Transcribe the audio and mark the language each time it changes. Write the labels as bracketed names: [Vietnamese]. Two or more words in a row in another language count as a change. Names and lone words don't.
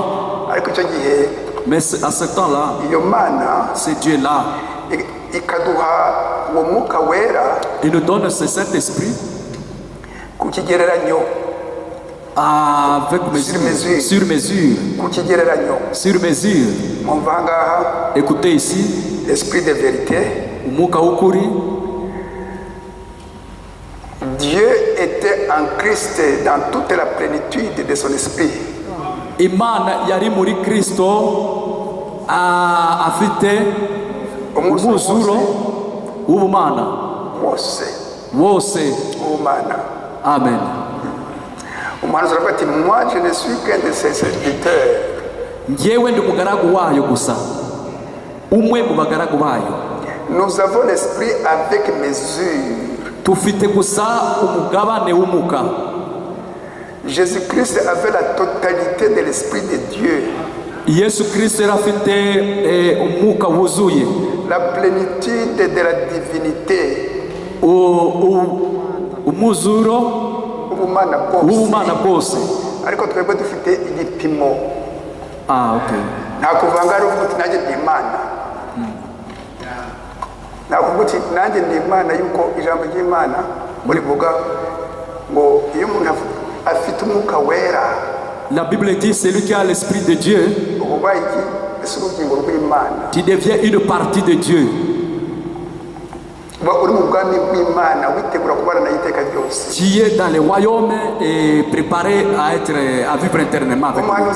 [French] Mais à ce temps-là, ce Dieu-là, il nous donne ce Saint-Esprit avec mesure, sur mesure, sur mesure. Écoutez ici, l'esprit de vérité. Dieu était en Christ dans toute la plénitude de son esprit. [Kinyarwanda] Imana yari muri Kristo afite umuzuro w'ubumana wose. Amen. [French] Moi je ne suis qu'un de ses serviteurs. [Kinyarwanda] Njyewe ndi mugaragu wayo gusa, umwe mu bagaragu bayo. [French] Nous avons l'esprit avec mesure. [Kinyarwanda] Tufite gusa umugabane w'umuka. [French] Jésus-Christ avait la totalité de l'esprit de Dieu. [Kinyarwanda] Yesu Kristo afite umuka wuzuye. [French] La plénitude de la divinité. [Kinyarwanda] Umuzuro w'ubumana bwose. Ariko twebwe dufite igipimo. Okay. Nakuvanga ari uvuga nanjye ndi Imana. Nakuvuga uti nanjye ndi Imana, yuko ijambo ry'Imana rivuga ngo iyo umuntu afite umwuka wera. [French] La Bible dit celui qui a l'esprit de Dieu, qui devient une partie de Dieu. Qui est dans le royaume et préparé à vivre éternellement avec lui.